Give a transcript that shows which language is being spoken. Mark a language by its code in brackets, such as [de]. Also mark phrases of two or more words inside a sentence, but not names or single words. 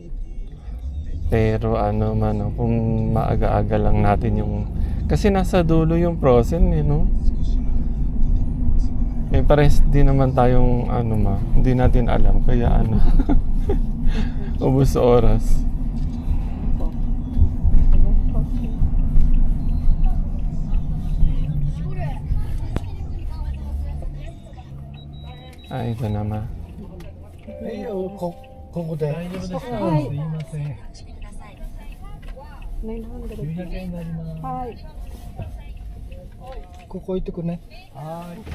[tl] Pero kung maaga-aga lang natin kasi nasa dulo yung Frozen pares din naman tayong hindi natin alam kaya ubos oras. Ito naman. [ja] ここで。大丈夫ですか。すいません。900円になります。はい。ここ行ってくね。はい。